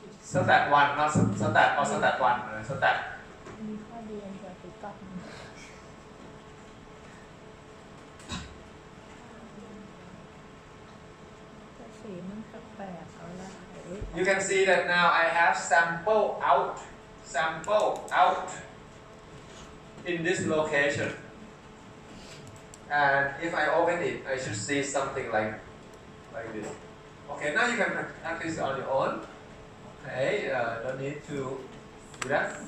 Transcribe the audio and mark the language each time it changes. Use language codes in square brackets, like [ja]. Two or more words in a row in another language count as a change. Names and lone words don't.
[th] stat 1 not stat or stat 1 stat มีข้อดีอันเดียวคือก๊อปแต่สีมันแปลกๆเอาละ [en] You can see that now I have sample out in this location. And if I open it, I should see something like this. Okay, now you can practice on your own. Okay, don't need to do that.